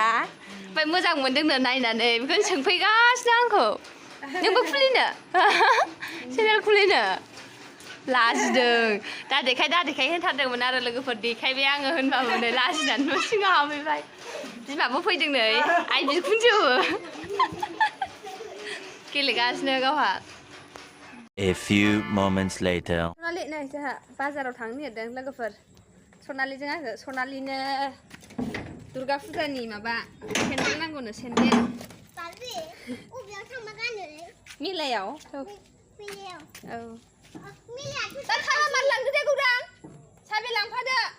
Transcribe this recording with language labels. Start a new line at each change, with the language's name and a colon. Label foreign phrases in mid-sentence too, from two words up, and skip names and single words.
Bodo: ओमफ्राय मोजां मोनदोंनो नायनानै बेखौनो सोंफैगासिनो आंखौ नोंबो खुलिनो चेनेल खुलिनो। लाजिदों दा देखाय होनथारदोंमोन आरो लोगोफोर। देखायबाय आङो होनबाबो नै लाजिनानै न' सिङाव हाबहैबाय। बिमाबो फैदों नै आइ बिखुनजोबो गेलेगासिनो गावहा।
English: A few moments later.
Bodo: सनालि नै जोंहा बाजाराव थांनो नागिरदों लोगोफोर। सनालिजों आङो सनालिनो दुर्गा फुजानि माबा सेन्देल नांगौनो सेन्देल। मेलायाव औ दा थाङा मार लांदो दे गौरां साबे लांफादो।